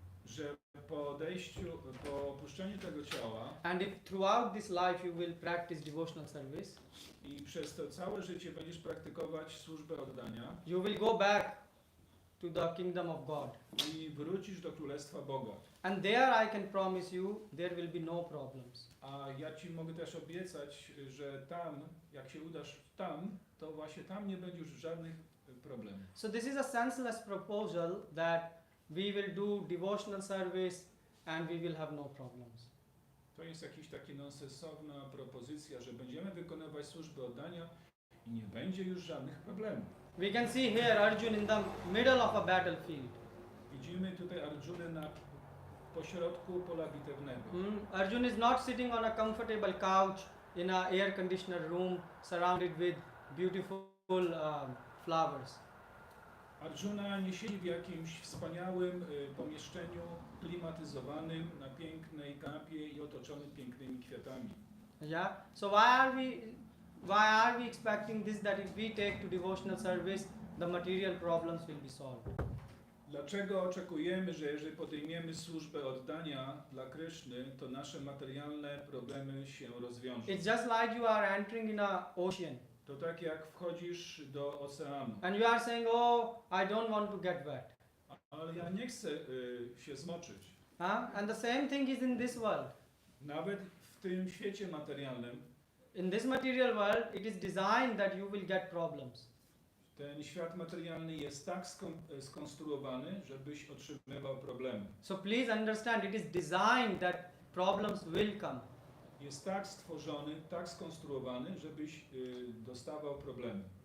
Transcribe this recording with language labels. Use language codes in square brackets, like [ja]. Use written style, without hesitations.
[pl] że po opuszczeniu tego ciała [en] and if throughout this life you will practice devotional service, [pl] i przez to całe życie będziesz praktykować służbę oddania, [en] you will go back to the kingdom of God. [pl] I wrócisz do Królestwa Boga. [en] And there I can promise you there will be no problems. [pl] A ja Ci mogę też obiecać, że tam, jak się udasz tam, to właśnie tam nie będzie już żadnych problemów. [en] So this is a senseless proposal that we will do devotional service and we will have no problems. [pl] To jest jakaś taka nonsensowna propozycja, że będziemy wykonywać służbę oddania i nie będzie już żadnych problemów. [en] We can see here Arjun in the middle of a battlefield. [pl] Widzimy tutaj Arjunę na pośrodku pola bitewnego. [en] Arjun is not sitting on a comfortable couch in a air conditioner room surrounded with beautiful flowers. [pl] Arjuna nie siedzi w jakimś wspaniałym pomieszczeniu klimatyzowanym na pięknej kanapie i otoczony pięknymi kwiatami. Yeah. [en] So why are we expecting this, that if we take to devotional service the material problems will be solved? [pl] Dlaczego oczekujemy, że jeżeli podejmiemy służbę oddania dla Kryszny, to nasze materialne problemy się rozwiążą? [en] It's just like you are entering in a ocean. [pl] To tak jak wchodzisz do oceanu. [en] And you are saying, oh, I don't want to get wet. [pl] Ale ja nie chcę się zmoczyć. [en] And the same thing is in this world. [pl] Nawet w tym świecie materialnym. [en] In this material world, it is designed that you will get problems. [pl] Ten świat materialny jest tak skonstruowany, żebyś otrzymywał problemy. [en] So please understand, it is designed that problems will come. [pl] Jest tak stworzony, tak skonstruowany, żebyś dostawał problemy.